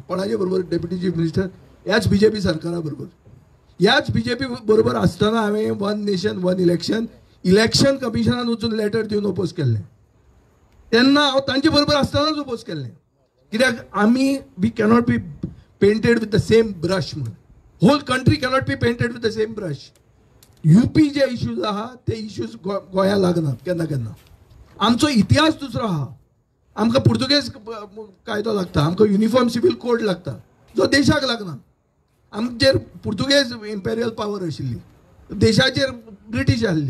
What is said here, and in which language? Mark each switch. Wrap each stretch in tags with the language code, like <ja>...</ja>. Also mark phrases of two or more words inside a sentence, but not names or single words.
<kok>कोणाचे बरोबर</kok> <en>deputy chief minister?</en> <kok>ह्याच बीजेपी सरकारा बरोबर. ह्याच बीजेपी बरोबर आसतना हांवें वन नेशन वन इलेक्शन कमिशनान वचून लेटर दिवन ओपोज केल्लें. तेन्ना हांव तांचे बरोबर आसतनाच ओपोज केल्लें, कित्याक आमी</kok> <en>we cannot be painted with the same brush</en> <kok>म्हणून.</kok> <en>whole country cannot be painted with the same brush.</en> <kok>युपी जे इश्यूज आहा ते इश्यूज गोंया लागनात केन्ना केन्ना. आमचो इतिहास दुसरो आहा. आमकां पुर्तुगेज कायदो लागता, आमकां युनिफॉर्म सिवील कोड लागता, जो देशाक लागना. आमचेर पुर्तुगेज</kok> <en>imperial power</en> <kok>आशिल्ली, देशाचेर ब्रिटीश आसली.</kok>